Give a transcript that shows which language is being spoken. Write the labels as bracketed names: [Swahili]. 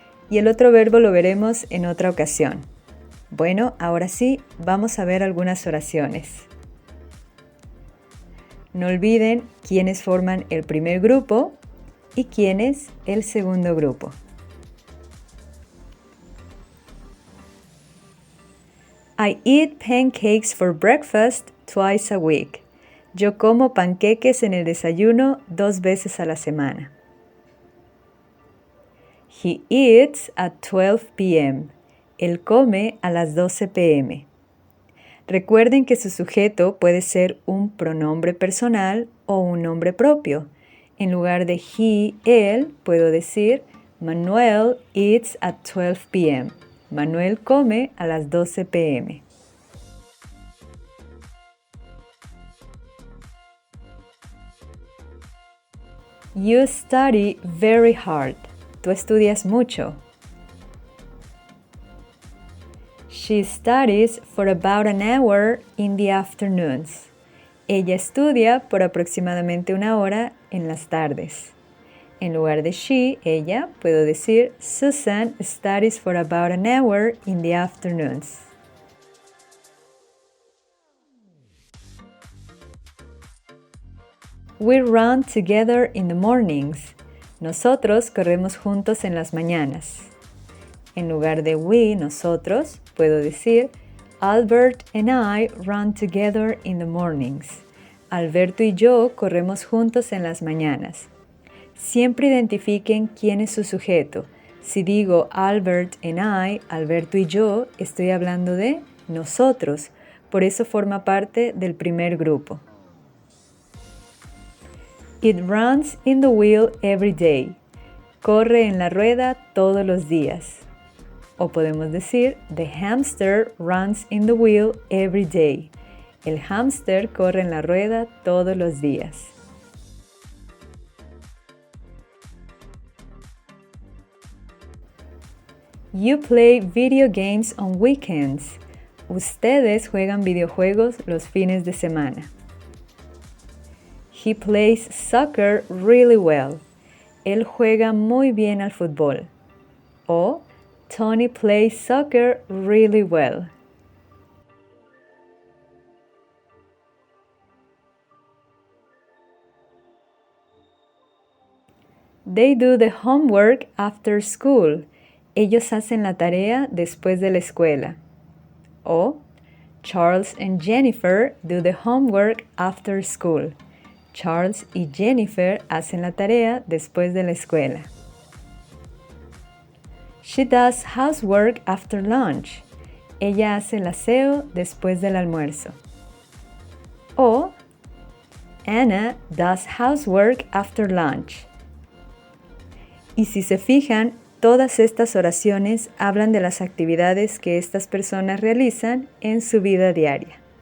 [Spanish] Y el otro verbo lo veremos en otra ocasión. Bueno, ahora sí, vamos a ver algunas oraciones. No olviden quiénes forman el primer grupo y quiénes el segundo grupo. [English] I eat pancakes for breakfast twice a week. [Spanish] Yo como panqueques en el desayuno 2 veces a la semana. [English] He eats at 12 p.m. [Spanish] Él come a las 12 p.m. Recuerden que su sujeto puede ser un pronombre personal o un nombre propio. En lugar de he, él, puedo decir [English] Manuel eats at 12 p.m. [Spanish] Manuel come a las 12 p.m. [English] You study very hard. [Spanish] Tú estudias mucho. [English] She studies for about an hour in the afternoons. [Spanish] Ella estudia por aproximadamente 1 hora en las tardes. En lugar de [English] she, [Spanish] ella, puedo decir [English] Susan studies for about an hour in the afternoons. We run together in the mornings. [Spanish] Nosotros corremos juntos en las mañanas. En lugar de we, nosotros, puedo decir [English] Albert and I run together in the mornings. [Spanish] Alberto y yo corremos juntos en las mañanas. Siempre identifiquen quién es su sujeto. Si digo [English] Albert and I, [Spanish] Alberto y yo, estoy hablando de nosotros. Por eso forma parte del primer grupo. [English] It runs in the wheel every day. [Spanish] Corre en la rueda todos los días. O podemos decir, [English] the hamster runs in the wheel every day. [Spanish] El hámster corre en la rueda todos los días. [English] You play video games on weekends. [Spanish] Ustedes juegan videojuegos los fines de semana. [English] He plays soccer really well. [Spanish] Él juega muy bien al fútbol. [English] O Tony plays soccer really well. They do the homework after school. [Spanish] Ellos hacen la tarea después de la escuela. [English] O Charles and Jennifer do the homework after school. [Spanish] Charles y Jennifer hacen la tarea después de la escuela. [English] She does housework after lunch. [Spanish] Ella hace el aseo después del almuerzo. [English] O Anna does housework after lunch. [Spanish] Y si se fijan, todas estas oraciones hablan de las actividades que estas personas realizan en su vida diaria.